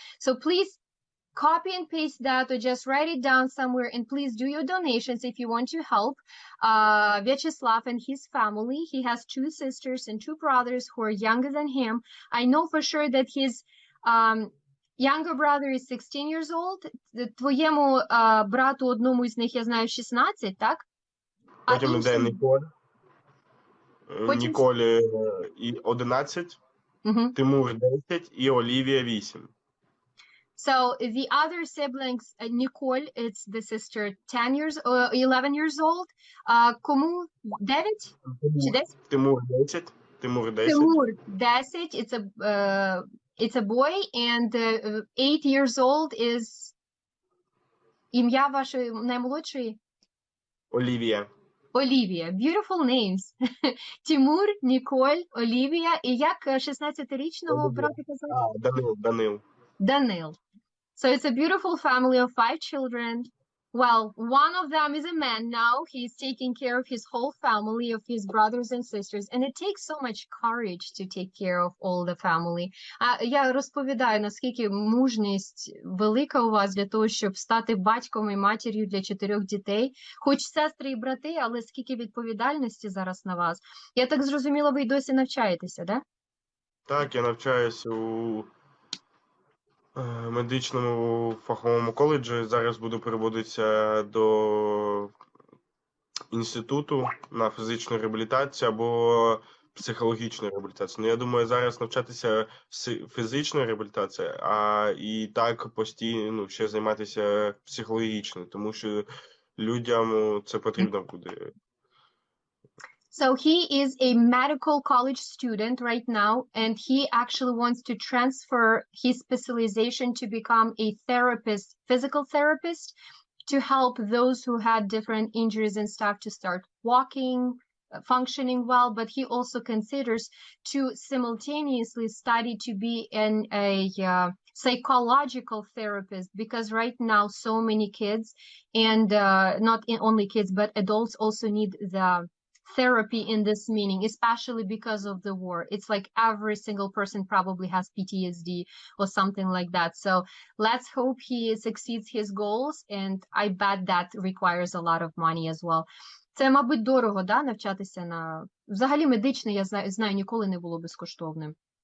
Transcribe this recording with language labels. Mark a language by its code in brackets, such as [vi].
[en] So please copy and paste that, or just write it down somewhere, and please do your donations if you want to help Vyacheslav and his family. He has 2 sisters and 2 brothers who are younger than him. I know for sure that his younger brother is 16 years old. [uk] Твоєму брату одному із них, я знаю, 16, так? Потім йде Ніколь. Ніколі 11, Тимур 10 і Олівія 8. [en] So the other siblings, Nicole, it's the sister, 11 years old. [uk] Кому 9? Чи 10? Тимур 10. Тимур 10. [en] It's a boy, and 8 years old is [uk] ім'я вашої наймолодшої? Олівія. [en] Olivia. Beautiful names. Тимур, Ніколь, Олівія. [uk] І як 16-річного братика звати? Данил. Данил. [en] So it's a beautiful family of 5 children. Well, one of them is a man now. He's taking care of his whole family, of his brothers and sisters. And it takes so much courage to take care of all the family. [uk] Я розповідаю, наскільки мужність велика у вас для того, щоб стати батьком і матір'ю для 4 дітей. Хоч сестри і брати, але скільки відповідальності зараз на вас. Я так зрозуміла, ви й досі навчаєтеся, да? Так, я навчаюся у медичному фаховому коледжі. Зараз буду переводитися до інституту на фізичну реабілітацію або психологічної реабілітації. Ну, я думаю, зараз навчатися фізичної реабілітації, а і так постійно ще займатися психологічною, тому що людям це потрібно буде. [en] So he is a medical college student right now, and he actually wants to transfer his specialization to become a therapist, physical therapist, to help those who had different injuries and stuff to start walking, functioning well. But he also considers to simultaneously study to be a psychological therapist, because right now so many kids, and not only kids but adults, also need the therapy in this meaning, especially because of the war. It's like every single person probably has PTSD or something like that. So let's hope he succeeds his goals, and I bet that requires a lot of money as well. [uk] Це, мабуть, дорого, да, навчатися на... Взагалі медичне, я знаю, ніколи не було безкоштовним.